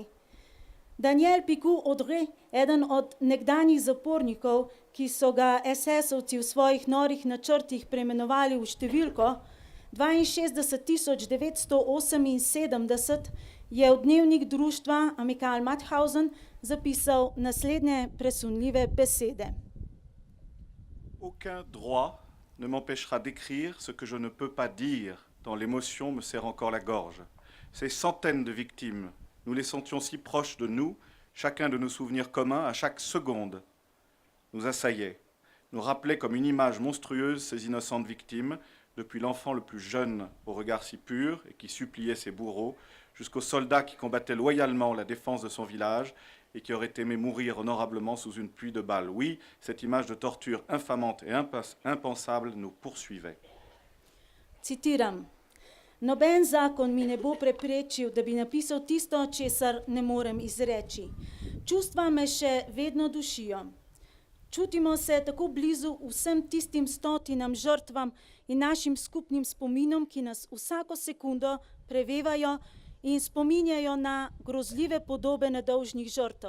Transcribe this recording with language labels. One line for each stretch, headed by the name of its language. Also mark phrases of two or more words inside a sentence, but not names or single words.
Slovenian: Daniel Piquet-Audrin, eden od nekdanjih zapornikov, ki so ga SS-ovci v svojih norih načrtih preimenovali v številko 62978, je v dnevnik društva Amical Mauthausen zapisal naslednje presunljive besede.
French: Aucun droit ne m'empêchera d'écrire ce que je ne peux pas dire, tant l'émotion me serre encore la gorge. Ces centaines de victimes, nous les sentions si proches de nous, chacun de nos souvenirs communs à chaque seconde, nous assaillaient, nous rappelaient comme une image monstrueuse ces innocentes victimes, depuis l'enfant le plus jeune au regard si pur et qui suppliait ses bourreaux, jusqu'aux soldats qui combattaient loyalement la défense de son village et qui auraient aimé mourir honorablement sous une pluie de balles. Oui, cette image de torture infamante et impensable nous poursuivait.
Slovenian: Citiram. Noben zakon mi ne bo preprečil, da bi napisal tisto, česar ne morem izreči. Čustva me še vedno dušijo. Čutimo se tako blizu vsem tistim stotinam žrtvam in našim skupnim spominom, ki nas vsako sekundo prevevajo in spominjajo na grozljive podobe nedolžnih žrtev.